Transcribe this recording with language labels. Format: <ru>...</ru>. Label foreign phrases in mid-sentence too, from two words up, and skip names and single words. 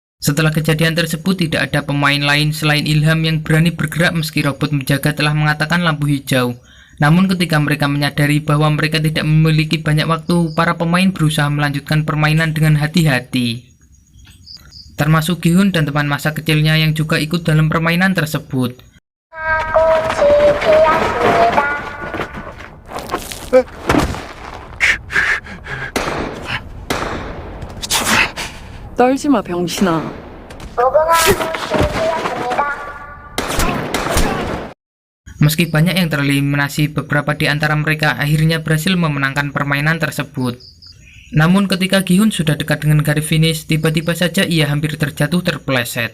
<id>Setelah kejadian tersebut, tidak ada pemain lain selain Ilham yang berani bergerak meski robot menjaga telah mengatakan lampu hijau. Namun ketika mereka menyadari bahwa mereka tidak memiliki banyak waktu, para pemain berusaha melanjutkan permainan dengan hati-hati. Termasuk Gi-hun dan teman masa kecilnya yang juga ikut dalam permainan tersebut.</id> <ko>떨지 마, 병신아.</ko> <id>Meski banyak yang tereliminasi, beberapa di antara mereka akhirnya berhasil memenangkan permainan tersebut. Namun ketika Gi-hun sudah dekat dengan garis finish, tiba-tiba saja ia hampir terjatuh terpeleset.</id>